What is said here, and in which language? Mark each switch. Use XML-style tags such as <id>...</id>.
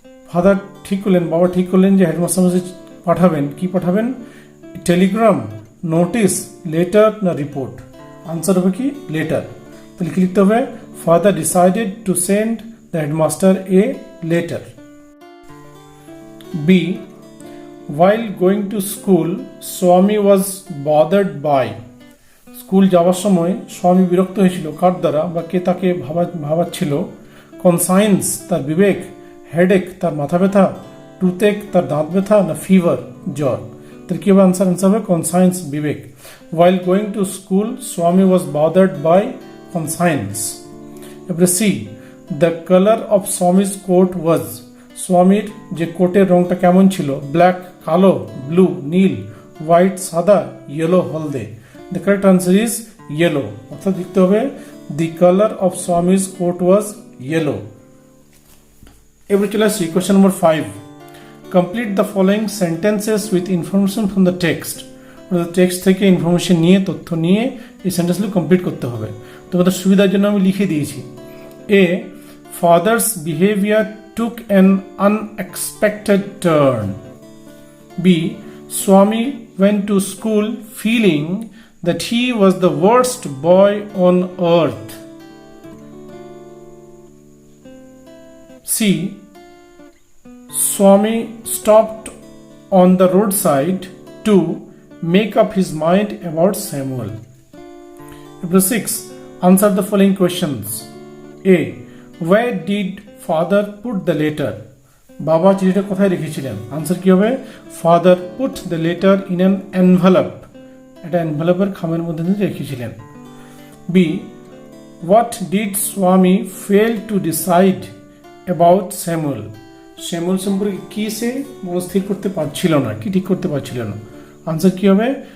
<bn>Father ঠিক করলেন, বাবা ঠিক করলেন যে হেডমাস্টার কাছে পাঠাবেন, কি পাঠাবেন, টেলিগ্রাম, নোটিস, লেটার না রিপোর্ট। আনসার হবে কি লেটার। তাহলে কি লিখতে হবে,</bn> <en>Father decided to send the headmaster a letter. B, while going to school Swami was bothered by।</en> <bn>স্কুল যাওয়ার সময় স্বামী বিরক্ত হয়েছিল, কার দ্বারা বা কে তাকে ভাবাচ্ছিল। কনসায়েন্স, তার বিবেক, হেডেক, তার মাথা ব্যথা, টুথেক, তার দাঁত ব্যথা, না ফিভার, জ্বর। তাহলে কি হবে আনসার হবে conscience, Vivek.</bn> <en>while going to school Swami was bothered by conscience।</en> <bn>এবারে C,</bn> <en>the color of Swami's coat was।</en> <bn>স্বামীর যে কোটের রংটা কেমন ছিল, ব্ল্যাক কালো, ব্লু নীল, হোয়াইট সাদা, ইয়েলো হলদে।</bn> <en>the correct answer is yellow,</en> <bn>অর্থাৎ লিখতে হবে</bn> <en>The colour of Swami's coat was yellow.</en> <bn>এবারে চলে আসছি</bn> <en>Question number 5। Complete the following sentences with information from the text.</en> <bn>Text থেকে ইনফরমেশন নিয়ে, তথ্য নিয়ে এই সেন্টেন্সগুলো কমপ্লিট করতে হবে। তোমাদের সুবিধার জন্য আমি লিখে দিয়েছি।</bn> <en>A, father's behaviour took an unexpected turn. B, Swami went to school feeling that he was the worst boy on earth. C. Swami stopped on the roadside to make up his mind about Samuel. Number 6. Answer the following questions. A. Where did father put the letter?</en> <bn>বাবা চিঠিটা কোথায় রেখেছিলেন? Answer কি হবে?</bn> <en>father put the letter in an envelope,</en> <bn>এটা এনভেলপের খামের মধ্যে দিয়ে রেখেছিলেন।</bn> <en>B. What did Swami fail to decide about Samuel?</en> <bn>Samuel সম্পর্কে কি সে মনস্থির করতে পারছিল না, কি ঠিক করতে পারছিল না? আনসার কি হবে?</bn>